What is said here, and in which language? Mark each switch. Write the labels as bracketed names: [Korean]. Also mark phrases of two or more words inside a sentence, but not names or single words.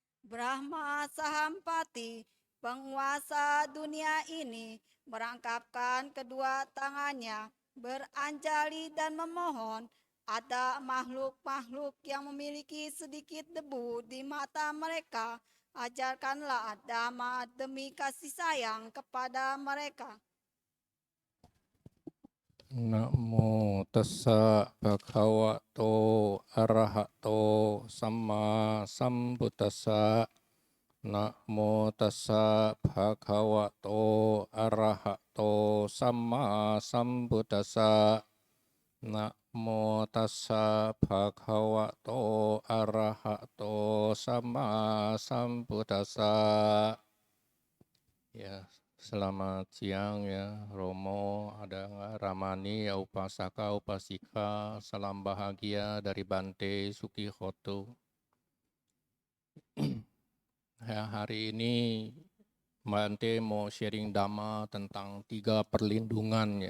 [Indonesian] Brahma Sahampati, penguasa dunia ini, merangkapkan kedua tangannya, beranjali dan memohon, ada makhluk-makhluk yang memiliki sedikit debu di mata mereka. Ajarkanlah dhamma demi kasih sayang kepada mereka. [Pali] Namo tassa bhagavato arahato samma sambuddhassa. Namo tassa bhagavato arahato samma sambuddhassa. Namo tassa bhagavato arahato samma sambuddhassa. [Indonesian] Ya, selamat siang ya Romo, ada nggak Ramani, ya Upasaka, Upasika, salam bahagia dari Bante Sukihoto. Ya, hari ini Bante mau sharing dhamma tentang 3 perlindungan ya.